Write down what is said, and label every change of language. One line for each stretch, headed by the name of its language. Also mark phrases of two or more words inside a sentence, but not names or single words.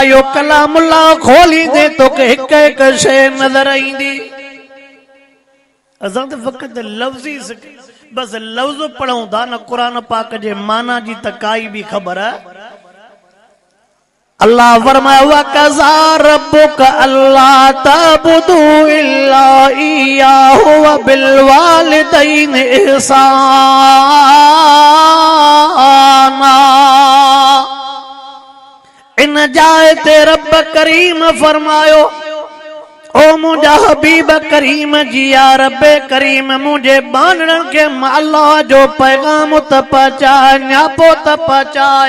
Sindhi: यो कलामुल्लाह खोलींदे तोखे हिक हिक शइ नज़र ईंदी। असां त फ़क़त लफ़्ज़ ई बस लफ़्ज़ पढ़ूं था, न कुरान पाक जे माना जी त काई भी ख़बर। अल्लाह फरमाए
Arabic: وقضى ربك ألا تعبدوا إلا إياه وبالوالدين إحسانا.
Sindhi: इन जाइ ते रब करीम फरमायो, ओ मुंहिंजा हबीब करीम जी या रब करीम मुंहिंजे बानरनि खे अल्लाह जो पैगाम त पहुचाए, न्यापो त पहुचाए।